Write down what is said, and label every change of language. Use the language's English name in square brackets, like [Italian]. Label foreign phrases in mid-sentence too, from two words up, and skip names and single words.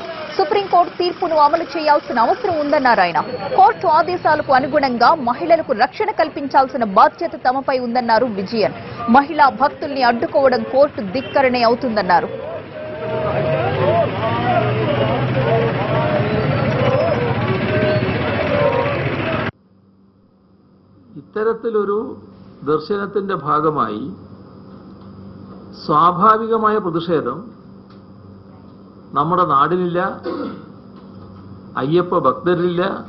[Telugu] సుప్రీంకోర్టు తీర్పును అమలు చేయాల్సిన అవసరం ఉందన్నారు ఆయన. కోర్టు ఆదేశాలకు అనుగుణంగా మహిళలకు రక్షణ కల్పించాల్సిన బాధ్యత తమపై ఉందన్నారు విజయన్. మహిళా భక్తుల్ని అడ్డుకోవడం కోర్టు ధిక్కరణే అవుతుందన్నారు. [Malayalam] ഇത്തരത്തിലൊരു ദർശനത്തിന്റെ ഭാഗമായി സ്വാഭാവികമായ പ്രതിഷേധം നമ്മുടെ നാടിലില്ല, അയ്യപ്പ ഭക്തരില്ല.